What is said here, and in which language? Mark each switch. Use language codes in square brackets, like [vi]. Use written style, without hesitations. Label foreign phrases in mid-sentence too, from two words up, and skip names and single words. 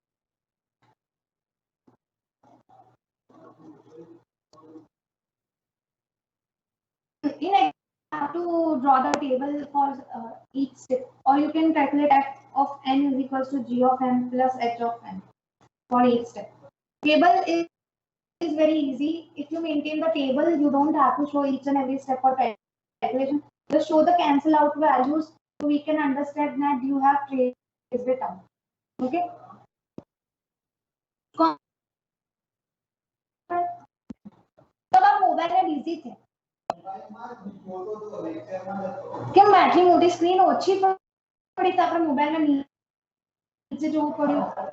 [en] In a, you have to draw the table for each step, or you can calculate f of n is equals to g of n plus h of n for each step. Table is very easy. If you maintain the table, you don't have to show each and every step for calculation. Just show the cancel out values so we can understand that you have traced it out. [gu] Okay. [hi] तब आप मोबाइल में बिजी थे [gu] કેમ આટલી મોટી સ્ક્રીન ઓછી પડી તો આપણે મોબાઈલ માં નીચે જોવું પડ્યું